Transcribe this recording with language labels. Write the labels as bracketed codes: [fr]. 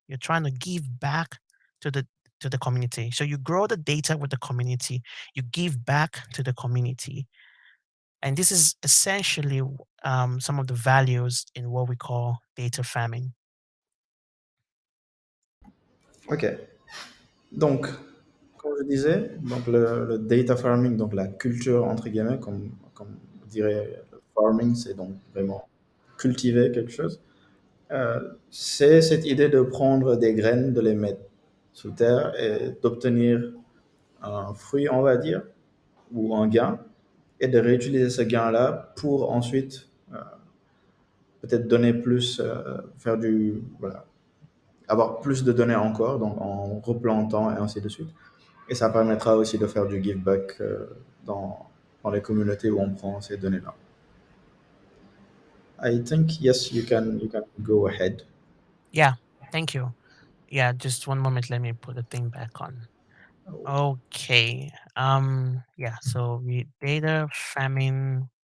[en] You're trying to give back to the community. So you grow the data with the community, you give back to the community, and this is essentially some of the values in what we call data farming. OK. [fr] Donc, comme je disais, donc le data farming, donc la culture, entre guillemets, comme on dirait, le farming, c'est donc vraiment cultiver quelque chose. C'est cette idée de prendre des graines, de les mettre sous terre et d'obtenir un fruit, on va dire, ou un gain, et de réutiliser ce gain-là pour ensuite peut-être donner plus, faire du, voilà, avoir plus de données encore, donc en replantant et ainsi de suite. Et ça permettra aussi de faire du give back dans les communautés où on prend ces données-là. [en] I think yes, you can go ahead. Yeah, thank you. Yeah, just one moment. Let me put the thing back on. Okay. Yeah, so we data farming.